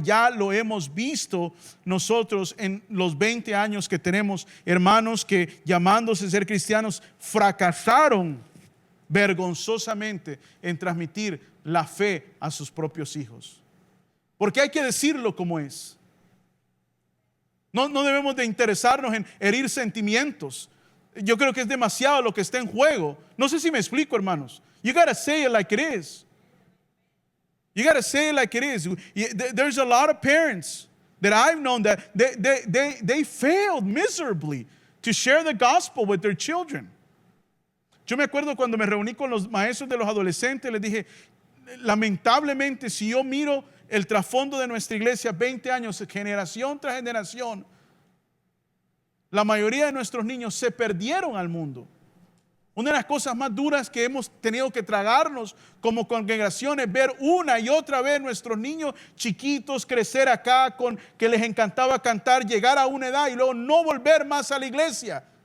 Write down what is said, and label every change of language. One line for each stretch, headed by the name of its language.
Spanish: Ya lo hemos visto nosotros en los 20 años que tenemos hermanos que, llamándose ser cristianos, fracasaron vergonzosamente en transmitir la fe a sus propios hijos. Porque hay que decirlo como es. No debemos de interesarnos en herir sentimientos. Yo creo que es demasiado lo que está en juego. No sé si me explico, hermanos.
English: You gotta say it like it is. You gotta say it like it is. There's a lot of parents that I've known that they failed miserably to share the gospel with their children.
Spanish: Yo me acuerdo cuando me reuní con los maestros de los adolescentes, les dije, lamentablemente, si yo miro el trasfondo de nuestra iglesia, 20 años, generación tras generación, la mayoría de nuestros niños se perdieron al mundo. Una de las cosas más duras que hemos tenido que tragarnos como congregaciones, ver una y otra vez nuestros niños chiquitos crecer acá con que les encantaba cantar, llegar a una edad y luego no volver más a la iglesia.